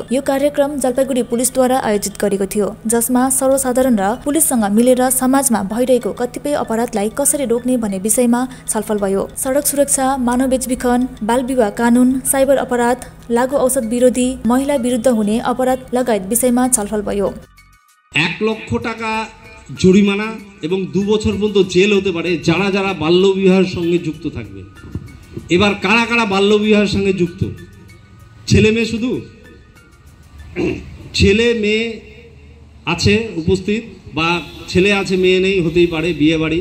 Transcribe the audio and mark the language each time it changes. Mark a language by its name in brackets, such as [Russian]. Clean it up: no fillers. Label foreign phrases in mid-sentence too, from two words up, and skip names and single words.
[Nepali] यो कार्यक्रम जलपाइगुडी पुलिसद्वारा आयोजित गरेको थियो, जसमा सर्वसाधारण र पुलिससँग मिलेर समाजमा भइरहेको कतिपय अपराधलाई कसरी रोक्ने भन्ने विषयमा छलफल भयो। सडक सुरक्षा, मानव बेचबिखन, बाल विवाह कानून, साइबर अपराध, लागू औषध विरोधी, महिला विरुद्ध हुने अपराध लगायत विषयमा छलफल भयो। [Bangla] 1 লক্ষ টাকা জরিমানা এবং 2 বছর পর্যন্ত জেল হতে পারে যারা যারা বাল্যবিবাহের সঙ্গে যুক্ত থাকবে। এবার কারা কারা বাল্যবিবাহের সঙ্গে যুক্ত? ছেলে মেয়ে শুধু? ছেলে মেয়ে আছে উপস্থিত, বা ছেলে আছে মেয়ে নেই, হতেই পারে, বিয়ে বাড়ি।